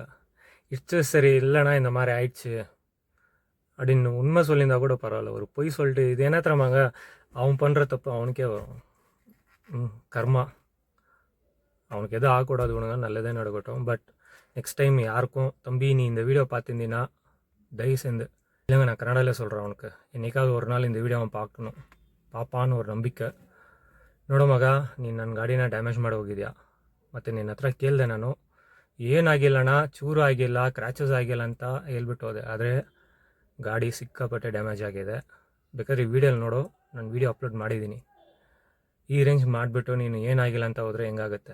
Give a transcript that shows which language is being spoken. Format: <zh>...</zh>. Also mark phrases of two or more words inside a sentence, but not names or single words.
<ta>இட்ஸ் சரி இல்லைனா இந்த மாதிரி ஆயிடுச்சு அப்படின்னு உண்மை சொல்லியிருந்தா கூட பரவாயில்ல, ஒரு பொய் சொல்லிட்டு இது என்ன தரமாங்க, அவன் பண்ணுற தப்பு அவனுக்கே வரும். கர்மா, அவனுக்கு எதுவும் ஆகக்கூடாது, ஒழுங்கா நல்லதே நடக்கட்டும்.</ta> <en>but next time</en> <ta>யாருக்கும், தம்பி நீ இந்த வீடியோ பார்த்துருந்தீங்கன்னா தயவு சேர்ந்து, இல்லைங்க நான் கன்னடாவில் சொல்கிறேன், அவனுக்கு என்றைக்காவது ஒரு நாள் இந்த வீடியோ அவன் ಪಾಪಾன்னு ஒரு ನಂಬಿಕೆ.</ta> <kn>ನೋಡೋ ಮಗ, ನೀನು ನನ್ನ ಗಾಡಿನ ಡ್ಯಾಮೇಜ್ ಮಾಡಿ ಹೋಗಿದ್ಯಾ, ಮತ್ತು ನಿನ್ನ ಹತ್ರ ಕೇಳಿದೆ ನಾನು, ಏನಾಗಿಲ್ಲಣ್ಣ, ಚೂರು ಆಗಿಲ್ಲ, ಕ್ರ್ಯಾಚಸ್ ಆಗಿಲ್ಲ ಅಂತ ಹೇಳ್ಬಿಟ್ಟು ಹೋದೆ. ಆದರೆ ಗಾಡಿ ಸಿಕ್ಕಾಪಟ್ಟೆ ಡ್ಯಾಮೇಜ್ ಆಗಿದೆ. ಬೇಕಾದ್ರೆ ಈ ವಿಡಿಯೋಲಿ ನೋಡು, ನಾನು</kn> <en>video upload</en> <kn>ಮಾಡಿದ್ದೀನಿ. ಈ ರೇಂಜ್ ಮಾಡಿಬಿಟ್ಟು ನೀನು ಏನಾಗಿಲ್ಲ ಅಂತ ಹೋದರೆ ಹೆಂಗಾಗುತ್ತೆ?</kn>